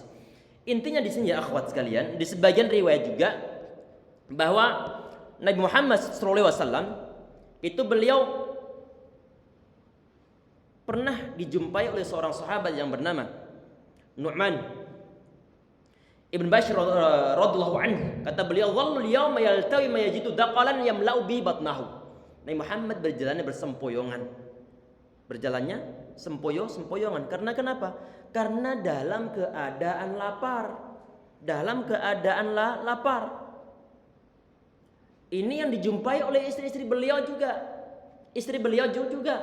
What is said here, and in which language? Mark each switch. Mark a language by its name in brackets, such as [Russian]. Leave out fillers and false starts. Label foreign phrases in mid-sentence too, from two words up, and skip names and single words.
[Indonesian] Intinya di sini ya akhwat sekalian, di sebagian riwayat juga bahwa Nabi Muhammad SAW itu beliau pernah dijumpai oleh seorang sahabat yang bernama Nu'man Ibn Bashir [Arabic] رضي الله عنه. [Indonesian] Kata beliau, [Arabic] "ظل اليوم يلتوي ما يجد دقلا يملأ بي بطنه." [Indonesian] Nabi Muhammad berjalannya sempoyongan. Karena kenapa? Karena dalam keadaan lapar. Ini yang dijumpai oleh istri beliau juga.